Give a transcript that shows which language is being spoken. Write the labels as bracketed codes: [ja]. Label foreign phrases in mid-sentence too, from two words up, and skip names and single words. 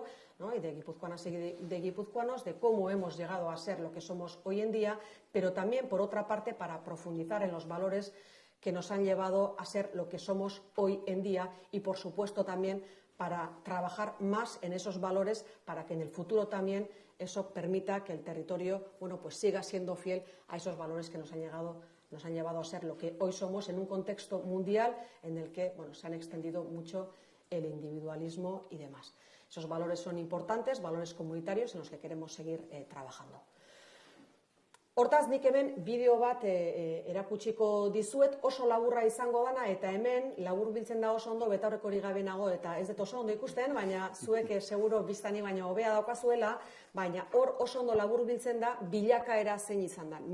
[es] y de guipuzcoanas y de guipuzcoanos, de cómo hemos llegado a ser lo que somos hoy en día, pero también por otra parte para profundizar en los valores que nos han llevado a ser lo que somos hoy en día y por supuesto también para trabajar más en esos valores para que en el futuro también eso permita que el territorio siga siendo fiel a esos valores que nos han llevado a ser lo que hoy somos en un contexto mundial en el que se han extendido mucho el individualismo y demás. Esos valores son importantes, valores comunitarios en los que queremos seguir trabajando. [eu] Hortaz, nik hemen bideo bat erakutsiko dizuet, oso laburra izango dana, eta hemen labur biltzen da oso ondo, betaurrekorik gabe nago, eta ez dut oso ondo ikusten, baina zuek seguro biztani baina hobea daukazuela, baina hor oso ondo labur biltzen da bilakaera zein izan da.